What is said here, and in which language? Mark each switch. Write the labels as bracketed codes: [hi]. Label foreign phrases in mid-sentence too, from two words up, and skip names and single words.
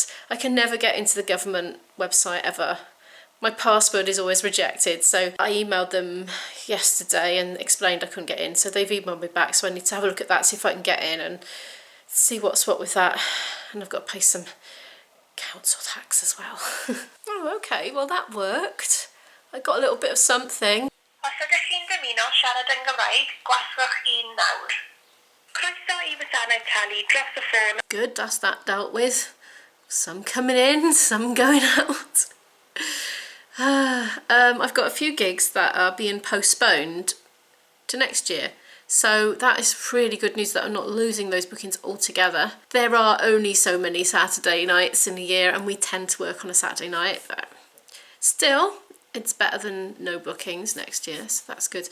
[en] I can never get into the government website ever. My password is always rejected, so I emailed them yesterday and explained I couldn't get in, so they've emailed me back, so I need to have a look at that, see if I can get in and see what's what with that. And I've got to pay some council tax as well. Oh, okay, well that worked. I got a little bit of something. [cy] Os ydych chi'n dymuno siarad yn Gymraeg, gwasgwch 1 nawr. Croeso I wasanaeth talu dros y ffôn. [en] Good, that's that dealt with. Some coming in, some going out. I've got a few gigs that are being postponed to next year, so that is really good news that I'm not losing those bookings altogether. There are only so many Saturday nights in a year, and we tend to work on a Saturday night, but still it's better than no bookings next year, so that's good.